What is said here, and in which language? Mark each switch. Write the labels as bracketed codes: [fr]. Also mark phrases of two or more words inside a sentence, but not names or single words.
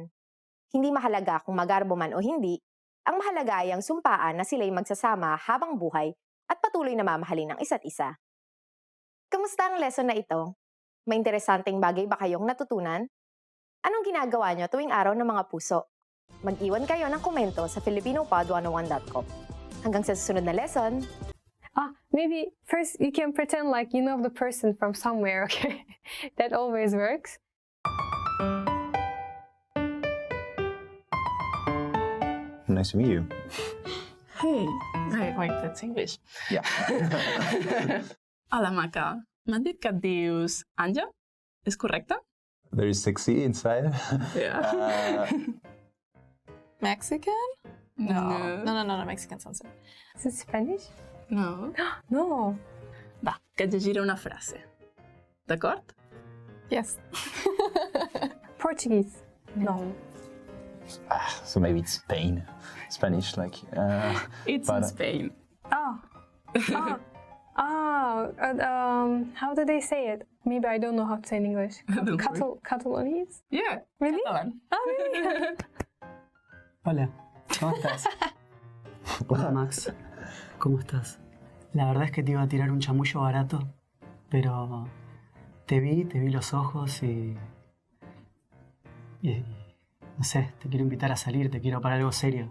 [tl] Hindi mahalaga kung magarbo man o hindi, ang mahalaga ay ang sumpaan na sila'y magsasama habang buhay at patuloy na mamahalin ang isa't isa. Kamusta ang lesson na ito? May interesanteng bagay ba kayong natutunan? Anong ginagawa nyo tuwing araw ng mga puso? Mag-iwan kayo ng komento sa filipinopod101.com. Hanggang sa susunod na lesson! [en] Maybe first you can pretend like you know the person from somewhere, okay? That always works. Nice to meet you. Hey, wait, that's English. Yeah. [ca] Hola, Maca. M'han dit que et dius Anja? És correcte? [en] Very sexy inside. Yeah. Mexican? No. No, Mexican sounds good. Is it Spanish? No. No. [ca] Va, que et llegiré una frase. D'acord? [en] Yes. Portuguese? No. So maybe it's Spain. Spanish, like. It's in But- Spain. How do they say it? Maybe I don't know how to say in English. Don't worry. Catalanese? Yeah. Really? Catalan. Really? [es] Hola, ¿cómo estás? Hola Max, ¿cómo estás? La verdad es que te iba a tirar un chamullo barato, pero te vi los ojos y no sé, te quiero invitar a salir, te quiero para algo serio.